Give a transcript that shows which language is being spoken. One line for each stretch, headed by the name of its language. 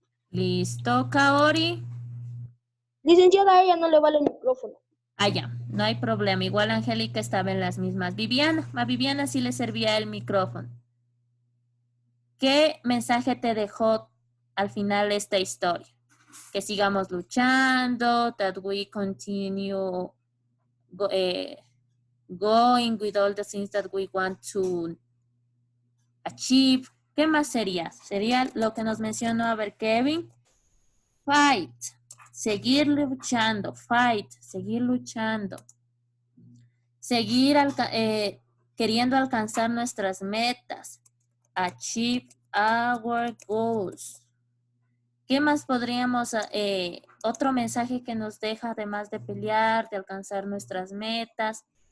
Spanish: Listo, Kaori. Licenciada, a ella no le vale el micrófono. Ah, ya, no hay problema. Igual Angélica estaba en las mismas. Viviana, a Viviana sí le servía el micrófono. ¿Qué mensaje te dejó al final esta historia? Que sigamos luchando,
English: that we continue going with all the things that we want to achieve.
Spanish: ¿Qué más sería? Sería lo que nos mencionó, a ver, Kevin. Fight. Seguir luchando. Fight. Seguir luchando. Seguir queriendo alcanzar nuestras metas.
English: Achieve our goals.
Spanish: ¿Qué más podríamos, otro mensaje que nos deja además de pelear, de alcanzar nuestras metas?